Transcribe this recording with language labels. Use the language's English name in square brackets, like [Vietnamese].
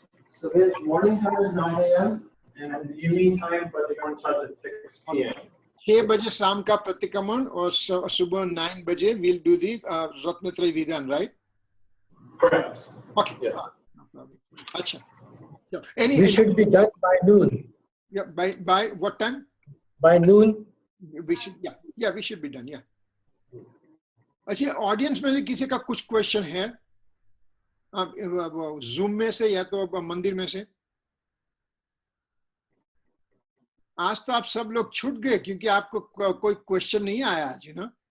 [English] सुबह morning time is 9 AM and the evening time pratikraman starts at 6 PM. [Hindi] 6 बजे शाम का प्रतिक्रमण और सुबह 9 बजे [English] we'll do the [Hindi] रत्नत्रय विधान, right? [English] Correct. Okay. Yeah. [Hindi] अच्छा. [English] We should be done by noon. Yeah, by what time? By noon. We should, yeah, we should be done, yeah. [Hindi] अच्छा, ऑडियंस में से किसी का कुछ क्वेश्चन है जूम में से या तो मंदिर में से? आज तो आप सब लोग छूट गए क्योंकि आपको कोई क्वेश्चन नहीं आया आज, [English] You know.